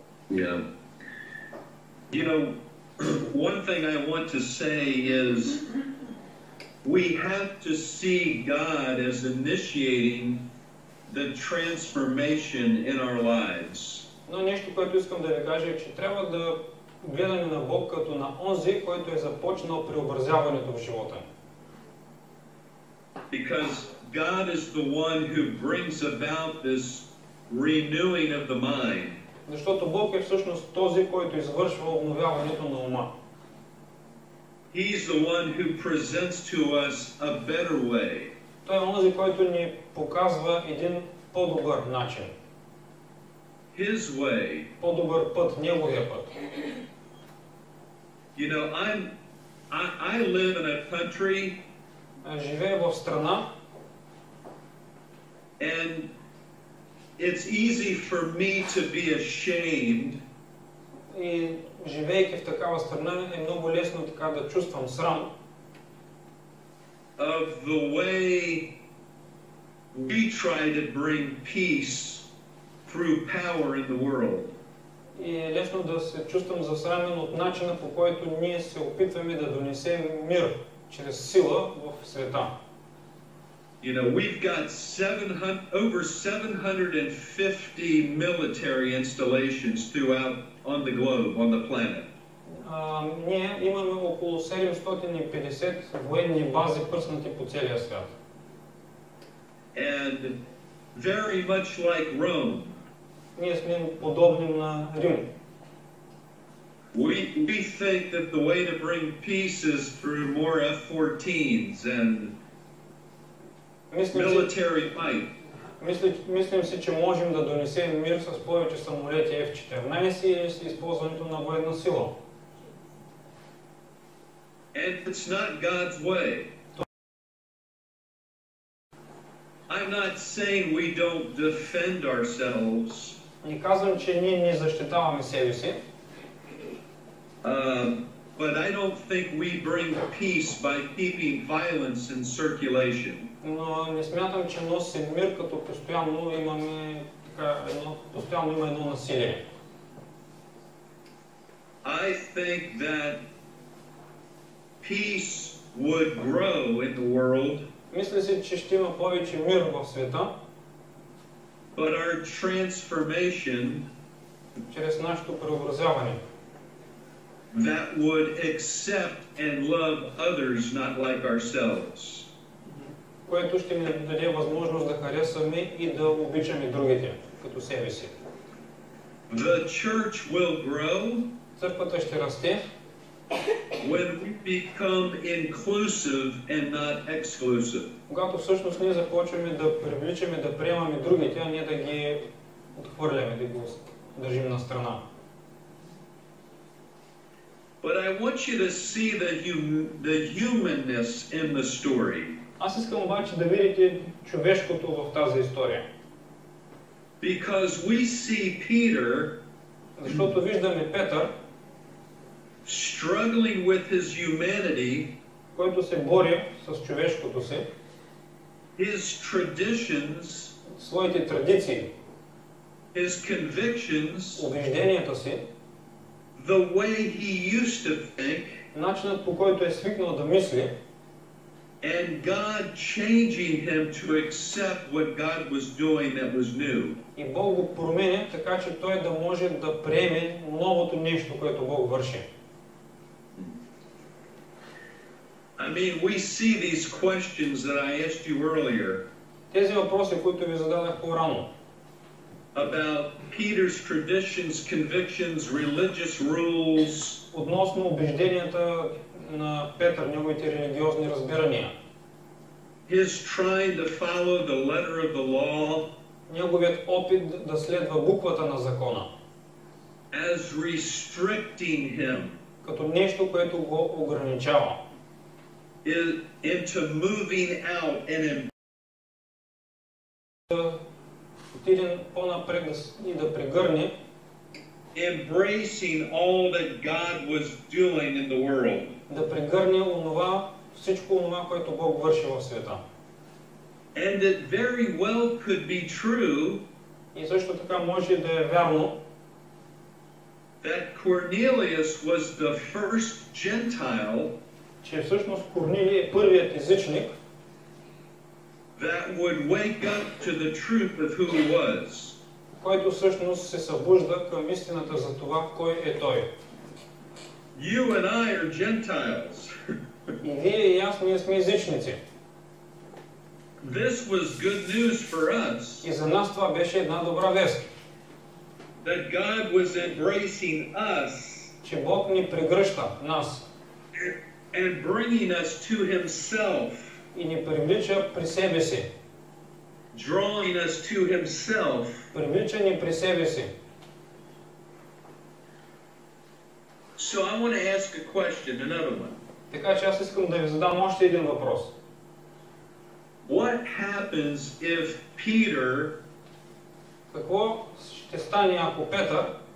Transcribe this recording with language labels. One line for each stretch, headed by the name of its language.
English: Yeah. You know, one thing I want to say is we have to see God as initiating the transformation in our lives.
Bulgarian: Но нещо, което искам да ви кажа е, че трябва да гледаме на Бог като на онзи, който е започнал преобразяването в живота.
English: Because God is the one who brings about this renewing of the mind.
Bulgarian: Защото Бог е всъщност този, който извършва обновяването на ума.
English: He's the one who presents to us a better way.
Bulgarian: Той е онзи, който ни показва един по-добър начин.
English: His way.
Bulgarian: По-добър път, неговия път.
English: You know, I live in a country.
Bulgarian: Живея в страна.
English: And it's easy for me to be ashamed.
Bulgarian: И живеейки в такава страна е много лесно така да чувствам срам.
English: Of the way we try to bring peace through power in the world.
Bulgarian: И е лесно да се чувствам засрамен от начина, по който ние се опитваме да донесем мир чрез сила в света.
English: You know, we've got over 750 military installations throughout on the globe, on the planet.
Bulgarian: Ние имаме около 750 военни бази, пръснати по целия свят.
English: And very much like Rome.
Bulgarian: Ние сме подобни на Рим.
English: We think that the way to bring peace is through more F-14s and military might.
Bulgarian: Мислим си, че можем да донесем мир с повече самолети F-14 или с използването на военна сила.
English: And it's not God's way. I'm not saying we don't defend ourselves.
Bulgarian: Не казвам, че ние не защитаваме себе си.
English: But I don't think we bring peace by keeping violence in circulation.
Bulgarian: Но не смятам, че носи мир, като постоянно имаме постоянно има едно насилие.
English: I think that peace would grow in the world.
Bulgarian: Мисля си, че ще има повече мир в света.
English: But our transformation,
Bulgarian: чрез нашето преобразяване,
English: that would accept and love others not like ourselves.
Bulgarian: Което ще ни даде възможност да харесаме и да обичаме другите като себе си.
English: The church will grow.
Bulgarian: Църквата ще расте.
English: When we become inclusive and not exclusive.
Bulgarian: Когато всъщност ние започваме да привличаме, да приемаме другите, а не да ги отхвърляме, да ги държим на страна.
English: But I want you to see the humanness in the story.
Bulgarian: Аз искам обаче да видите човешкото в тази история.
English: Because we see Peter,
Bulgarian: защото виждаме Петър,
English: struggling with his humanity,
Bulgarian: който се бори с човешкото си,
English: his traditions,
Bulgarian: своите традиции,
English: his convictions,
Bulgarian: убежденията си,
English: the way he used to think,
Bulgarian: начинът по който е свикнал да мисли,
English: and God changing him to accept what God was doing that was new.
Bulgarian: И Бог го променя така, че той да може да приеме новото нещо, което Бог върши.
English: I mean, we see these questions that I asked you earlier.
Bulgarian: Тези въпроси, които ви зададах по-рано.
English: About Peter's traditions, convictions, religious rules.
Bulgarian: Относно убежденията на Петър, неговите религиозни разбирания.
English: his trying to follow the letter of the law
Bulgarian: неговият опит да следва буквата на закона,
English: as restricting him
Bulgarian: като нещо, което го ограничава,
English: into moving out and
Bulgarian: да отиде по-напред и да прегърне
English: embracing all that God was doing in the world.
Bulgarian: Да прегърне всичко онова, което Бог върши в света.
English: And it very well could be true
Bulgarian: И също така може да е вярно,
English: that Cornelius was the first Gentile
Bulgarian: че всъщност Корнилий е първият езичник,
English: that would wake up to the truth of who he was.
Bulgarian: който всъщност се събужда към истината за това, кой е той.
English: You and I are Gentiles.
Bulgarian: И вие и аз, ние сме езичници.
English: This was good news for us.
Bulgarian: И за нас това беше една добра вест.
English: That God was embracing us.
Bulgarian: Че Бог ни прегръща, нас.
English: And bringing us to himself.
Bulgarian: И ни привлича при себе си.
English: Drawing us to himself.
Bulgarian: Привлича ни при себе си.
English: So I want to ask a question, another one.
Bulgarian: Така че аз искам да ви задам още един въпрос.
English: What happens if Peter,
Bulgarian: какво ще стане, ако Петър,